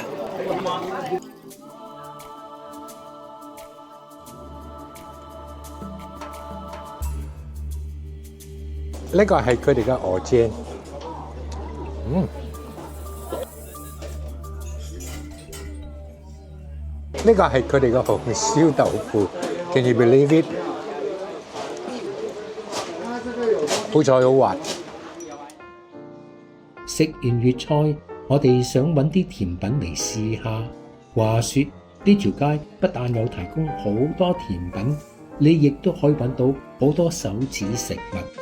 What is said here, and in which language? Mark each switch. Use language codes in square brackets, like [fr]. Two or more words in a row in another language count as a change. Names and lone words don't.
[yue] 呢個係佢哋嘅鵝煎，呢個係佢哋嘅紅燒豆腐。 [en] Can you believe it？ [yue] 好菜好滑。食完粵菜，我哋想揾啲甜品嚟試下。話說呢條街不但有提供好多甜品，你亦都可以揾到好多手指食物。